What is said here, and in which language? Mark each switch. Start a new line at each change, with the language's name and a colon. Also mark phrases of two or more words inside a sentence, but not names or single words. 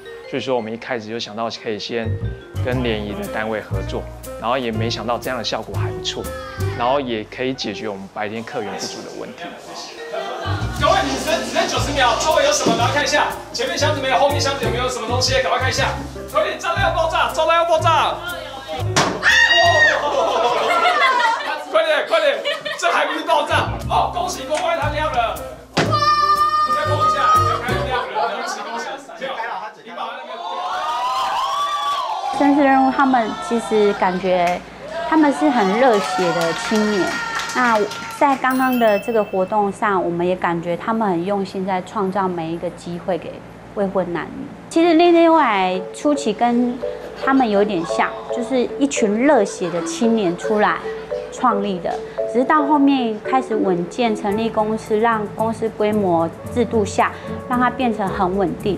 Chinese: 所以說，我們一開始就想到可以先跟聯誼的單位合作，然後也沒想到這樣的效果還不錯，然後也可以解決我們白天客源不足的問題。各位女生，只剩90秒，周圍有什麼？趕快看一下，前面箱子沒有，後面箱子有沒有什麼東西？趕快看一下，快點，炸彈要爆炸，炸彈要爆炸！快點，這還不是爆炸哦！恭喜公關它亮了，哇！你再摸一下，你就看到亮了，恭喜！你把那個紳士任務，他們其實感覺他們是很熱血的青年。那在剛剛的這個活動上，我們也感覺他們很用心在創造每一個機會給未婚男女。其實念念未來初期跟他們有點像，就是一群熱血的青年出來創立的，只是到後面開始穩健成立公司，讓公司規模制度下，讓它變成很穩定。